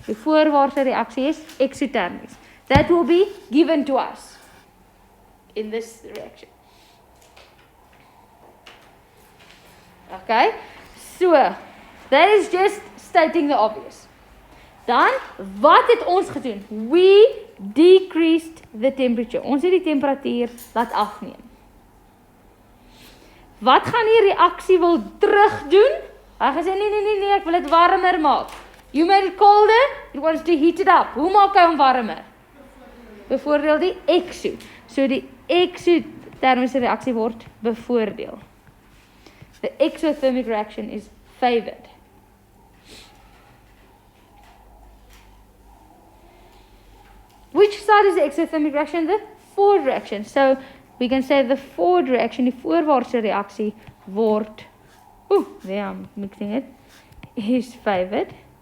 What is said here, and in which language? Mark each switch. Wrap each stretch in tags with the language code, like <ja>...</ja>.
<af>Die voorwaartse reaksie is exothermisch.</af> <en>That will be given to us in this reaction. Okay, so that is just stating the obvious.</en> <af>Dan, wat het ons gedoen?</af> <en>We decreased the temperature.</en> <af>Ons het die temperatuur laat afneem. Wat gaan die reaksie wil terugdoen? Hy gesê, nee, ek wil dit warmer maak.</af> <en>You made it colder, it wants to heat it up.</en> <af>Hoe maak hy hom warmer? Bevoordeel die exo. So die exothermiese reaksie word bevoordeel.</af> <en>The exothermic reaction is favored. Which side is the exothermic reaction? The forward reaction. So we can say the forward reaction,</en> <af>die voorwaartse reaksie word,</af> <en>there I'm mixing it, is favored.</en>